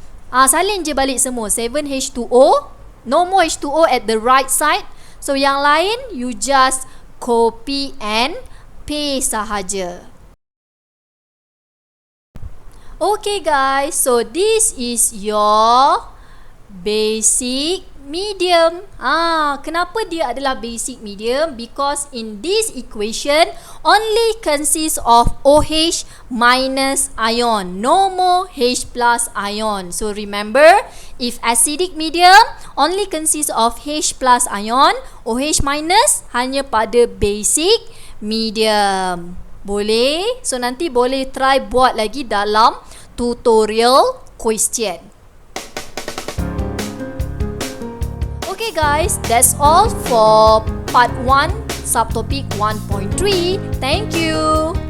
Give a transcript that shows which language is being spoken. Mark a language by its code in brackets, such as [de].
[ms] Salin je balik semua. [en] 7 H2O. No more H2O at the right side. So [ms] yang lain [en] you just copy and paste [ms] sahaja. [en] Okay guys, so this is your basic medium. [ms] Kenapa dia adalah basic medium? [en] Because in this equation only consists of OH minus ion, no more H plus ion. So remember, if acidic medium only consists of H plus ion, OH minus [ms] hanya pada [en] basic medium. [ms] Boleh? So nanti boleh try buat lagi dalam [en] tutorial question. Okay guys, that's all for part 1 subtopic 1.3. Thank you.